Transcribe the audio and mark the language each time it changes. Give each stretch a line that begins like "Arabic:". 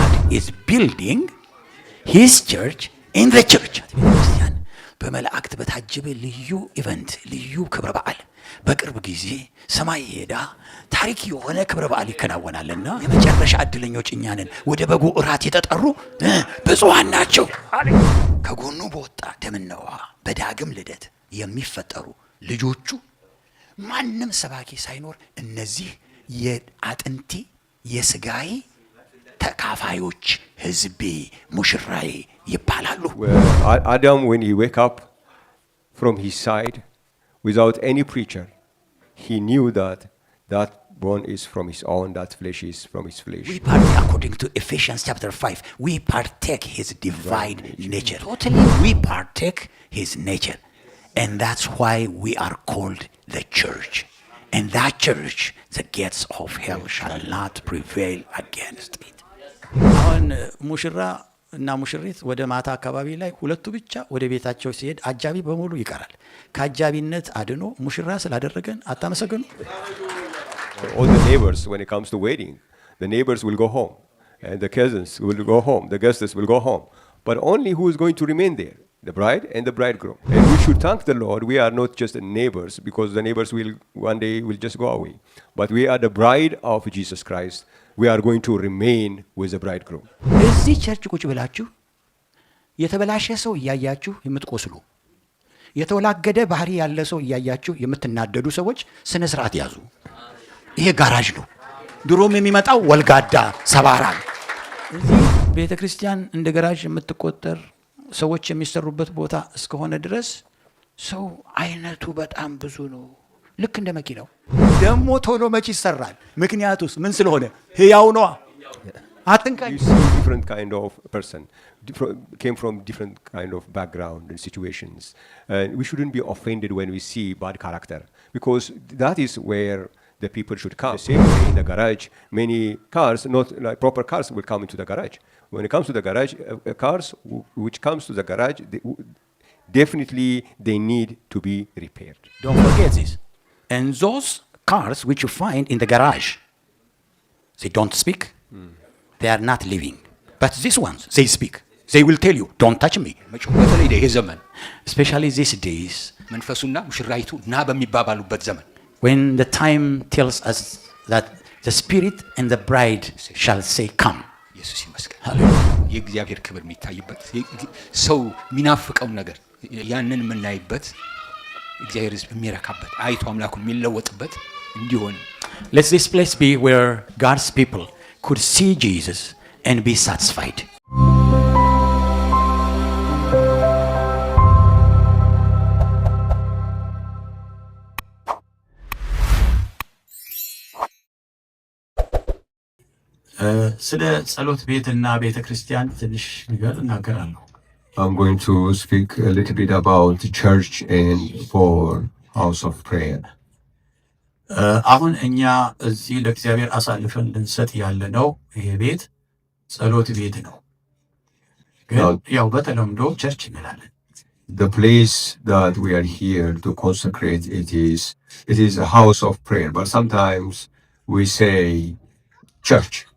English: is building his church in the church.
Amharic: ቤተክርስቲያን በመላእክት በታጀበ ልዩ ኢቨንት ልዩ ክብረ በዓል በቅርብ ጊዜ ሰማይ ሄዳ ታሪክ የሆነ ክብረ በዓል ይከናወናልና የመጨረሻ እድለኞች እኛ ነን። ወደ በጉ እራት የተጠሩ ብፁዓን ናቸው። ከጎኑ በወጣ ደምና ውሃ በዳግም ልደት የሚፈጠሩ ልጆቹ ማንም ሰባኪ ሳይኖር እነዚህ የአጥንቴ የስጋዬ ተካፋዮች ህዝቤ ሙሽራዬ ይባላሉ።
English: Adam, when he wake up from his side without any preacher, he knew that that bone is from his own, that flesh is from his flesh. We partake, according to Ephesians chapter 5, we partake his divine nature. Totally, we partake his nature. And that's why we are called the church. And that church, the gates of hell shall not prevail against it.
Amharic: አሁን ሙሽራ እና ሙሽሪት ወደ ማታ አካባቢ ላይ ሁለቱ ብቻ ወደ ቤታቸው ሲሄድ አጃቢ በሙሉ ይቀራል። ከአጃቢነት አድኖ ሙሽራ ስላደረገን አታመሰግኑ?
English: All the neighbors, when it comes to wedding, the neighbors will go home, and the cousins will go home, the guests will go home. But only who is going to remain there? The bride and the bridegroom. And we should thank the Lord. We are not just neighbors, because the neighbors will one day will just go away. But we are the bride of Jesus Christ. We are going to remain with the bridegroom.
Amharic: እዚህ ቸርች ቁጭ ብላችሁ የተበላሸ ሰው እያያችሁ የምትቆስሉ የተወላገደ ባህሪ ያለ ሰው እያያችሁ የምትናደዱ ሰዎች ስነ ስርዓት ያዙ። ይሄ ጋራጅ ነው። ድሮም የሚመጣው ወልጋዳ ሰባራ ነው። እዚህ ቤተክርስቲያን እንደ ጋራጅ የምትቆጠር ሰዎች የሚሰሩበት ቦታ እስከሆነ ድረስ ሰው አይነቱ በጣም ብዙ ነው። ልክ እንደ መኪናው ደሞ ቶሎ መች ይሰራል። ምክንያቱስ ምን ስለሆነ ህያው ነው። አጥንቃኝ
English: You see different kind of person, came from different kind of background and situations. And we shouldn't be offended when we see bad character, because that is where the people should come. The same way in the garage, many cars, not like proper cars, will come into the garage. When it comes to the garage, cars which comes to the garage, definitely they need to be repaired. Don't forget this. And those cars which you find in the garage, they don't speak. They are not living. But these ones, they speak. They will tell you, don't touch me.
Amharic: በተለይ ይሄ ዘመን
English: Especially these days,
Amharic: መንፈሱና ሙሽራይቱ ና በሚባባሉበት ዘመን
English: when the time tells us that the spirit and the bride shall say, come.
Amharic: ኢየሱስ ይመስገን።
English: Hallelujah.
Amharic: የእግዚአብሔር ክብር የሚታይበት ሰው የሚናፍቀው ነገር ያንን የምናይበት እግዚአብሔር ሕዝብ የሚረካበት አይቶ አምላኩን የሚለወጥበት እንዲሆን
English: Let this place be where God's people could see Jesus and be satisfied.
Amharic: ስለ ጸሎት ቤትና ቤተክርስቲያን ትንሽ ነገር እናገራለሁ።
English: I'm going to speak a little bit about the church and for house of prayer.
Amharic: አሁን እኛ እዚህ ለእግዚአብሔር አሳልፈን ልንሰጥ ያለነው ይሄ ቤት ጸሎት ቤት ነው። ግን ያው በተለምዶ ቸርች እንላለን።
English: The place that we are here to consecrate, it is a house of prayer, but sometimes we say church.